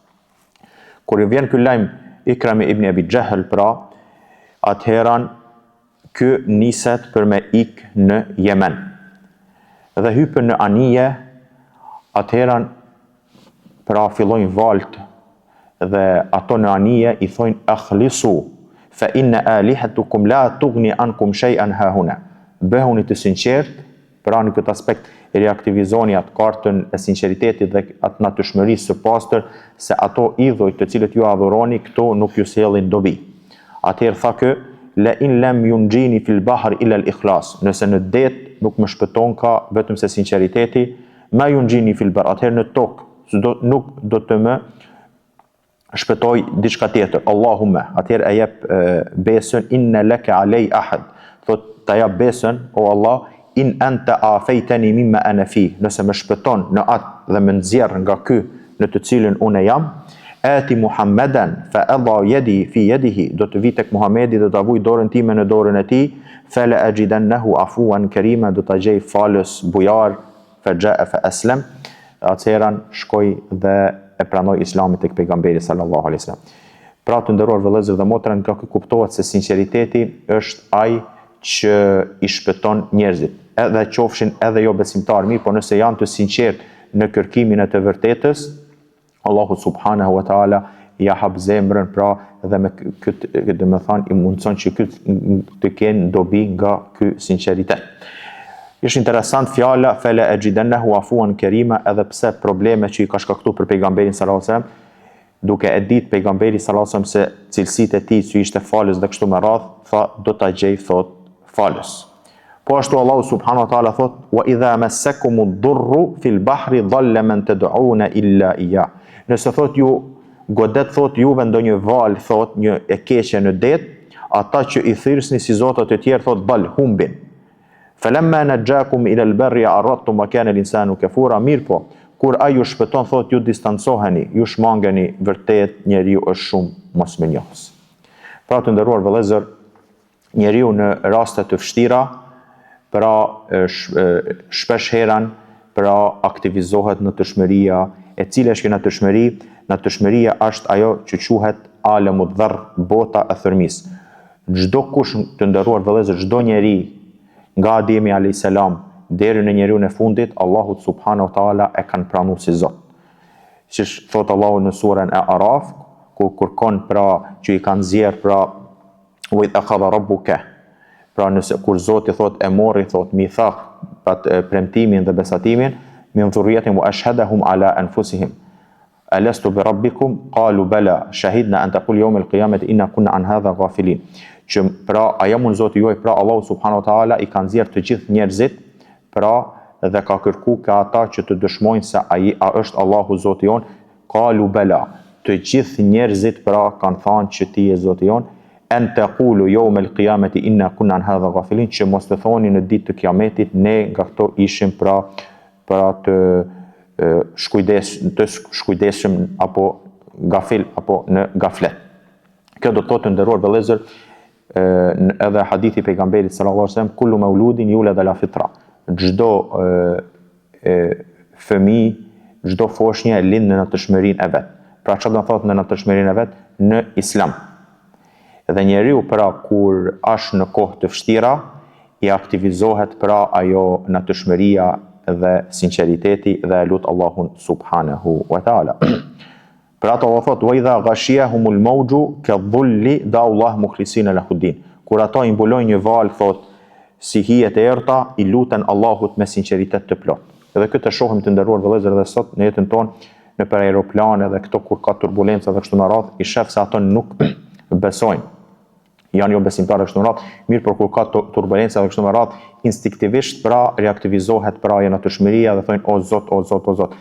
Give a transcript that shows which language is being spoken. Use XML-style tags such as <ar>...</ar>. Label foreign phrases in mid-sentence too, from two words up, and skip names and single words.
<sq>Kur i vjen ky lajm Ikrami ibn Abi Jahl, pra atëheran ky niset për me ik në Yemen. Dhe hypën në anije, atëheran pra fillojnë valt dhe ato në anije i thojnë</sq> <ar>أخلصوا فإن آلهتكم لا تغني عنكم شيئا هاهنا.</ar> <sq>Bëhuni të sinqert, pra në këtë aspekt reaktivizoni atë kartën e sinqeritetit dhe atë natyrshmërisë së pastër, se ato idhujt të cilët ju adhuroni, këto nuk ju sjellin dobi. Atëherë tha kë,</sq> <ar>لئن لم ينجني في البحر إلا الإخلاص,</ar> <sq>nëse në det nuk më shpëton ka vetëm se sinqeriteti,</sq> <ar>ما ينجيني في البحر,</ar> <sq>atëherë në tokë nuk do të më shpëtoj diçka tjetër. Allahumme, atëherë e jep besën,</sq> <ar>إن لك علي عهدا,</ar> <sq>thot ta jap besën, o Allah,</sq> <ar>إن أنت عافيتني مما أنا فيه,</ar> <sq>nëse më shpëton në atë dhe më nxjerr nga ky në të cilën unë jam,</sq> <ar>آتي محمدا فأضع يدي في يده,</ar> <sq>do të vi tek Muhamedi dhe do ta vuj dorën time në dorën e tij,</sq> <ar>فلأجدنه عفوا كريما,</ar> <sq>do ta gjej falës bujar,</sq> <ar>فجاء فأسلم.</ar> <sq>Atëherë shkoi dhe e pranoi Islamin tek pejgamberi</sq> <ar>صلى الله عليه وسلم.</ar> <sq>Pra të nderuar vëllezër dhe motra, nga kjo kuptohet se sinqeriteti është ai që i shpëton njerëzit, edhe qofshin edhe jo besimtar mirë, por nëse janë të sinqert në kërkimin e të vërtetës, Allahu</sq> <ar>سبحانه وتعالى</ar> <sq>ja hap zemrën, pra dhe me këtë domethënë i mundson që të kenë dobi nga ky sinqeritet. Ishte interesant fjala</sq> <ar>فلأجدنه عفوا كريما,</ar> <sq>edhe pse probleme që i ka shkaktuar për pejgamberin</sq> <ar>صلى الله عليه وسلم,</ar> <sq>duke e ditë pejgamberi</sq> <ar>صلى الله عليه وسلم</ar> <sq>se cilësitë e tij që ishte falës dhe kështu me radh, tha do ta gjej thot falës. Po ashtu Allahu</sq> <ar>سبحانه وتعالى</ar> <sq>thot</sq> <ar>وإذا مسكم الضر في البحر ضل من تدعون إلا إياه.</ar> <sq>Nëse thot ju godet thot juve ndonjë val, thot një e keqe në det, ata që i thirrsni si zotat e tjerë thot dal humbin.</sq> <ar>فلما نجاكم إلى البر أعرضتم وكان الإنسان كفورا,</ar> <sq>mirë po, kur ai ju shpëton thot ju distancoheni, ju shmangeni, vërtet njeriu është shumë mosmenjohës. Pra të nderuar vëllezër, njeriu në raste të vështira, pra shpesh herën pra aktivizohet në natyrshmëria, e cila është kjo natyrshmëri? Natyrshmëria është ajo që quhet</sq> <ar>عالم الذر,</ar> <sq>bota e thërmisë. Çdo kush të nderuar vëllezër, çdo njeri nga Ademi</sq> <ar>عليه السلام</ar> <sq>deri në njeriun e fundit, Allahu</sq> <ar>سبحانه وتعالى</ar> <sq>e kanë pranuar si Zot. Siç thot Allahu në surën e Araf, ku kërkon pra që i kanë nxjerr pra</sq> <ar>وإذ أخذ ربك,</ar> <sq>pra nëse kur Zoti thot e morri thot mithaq, pat premtimin dhe besatimin,</sq> <ar>من ذريتهم وأشهدهم على أنفسهم ألست بربكم قالوا بلى شهدنا أن تقولوا يوم القيامة إنا كنا عن هذا غافلين.</ar> <sq>që pra aja mund Zoti juaj, pra Allahu</sq> <ar>سبحانه وتعالى</ar> <sq>i ka nxjerr të gjithë njerëzit, pra dhe ka kërku ka ata që të dëshmojnë se a është Allahu Zoti jon,</sq> <ar>قالوا بلى,</ar> <sq>të gjithë njerëzit pra kanë thënë që ti je Zoti jon,</sq> <ar>أن تقولوا يوم القيامة إنا كنا عن هذا غافلين,</ar> <sq>që mos të thoni në ditë të kiametit ne nga këto ishim pra të shkujdesshëm apo gafil apo në gaflet. Kjo do të thotë nderuar vëllezër, edhe hadithi pejgamberit</sq> <ar>صلى الله عليه وسلم, كل مولود يولد على الفطرة.</ar> <sq>Çdo fëmijë, çdo foshnjë lind në natyrshmërinë e vet. Pra çfarë do të thotë në natyrshmërinë e vet? Në islam. Dhe njeriu pra kur është në kohë të vështira, i aktivizohet pra ajo natyrshmëria dhe sinqeriteti dhe lut Allahun</sq> <ar>سبحانه وتعالى.</ar> <sq>Pra ato thot</sq> <ar>وإذا غشيهم موج كالظلل دعوا الله مخلصين له الدين.</ar> <sq>Kur ato i mbulojnë një val, thot si hijet e errta, i luten Allahut me sinqeritet të plot. Edhe këtë e shohim të nderuar vëllezër dhe sot në jetën tonë, në për aeroplane dhe këto kur ka turbulenca dhe kështu me radhë, i shef se ato nuk besojnë. Janë jo besimtarë kështu me radhë, mirë por kur ka turbulenca dhe kështu me radhë, instinktivisht pra reaktivizohet pra ajo natyrshmëria dhe thonë o Zot, o Zot, o Zot.</sq>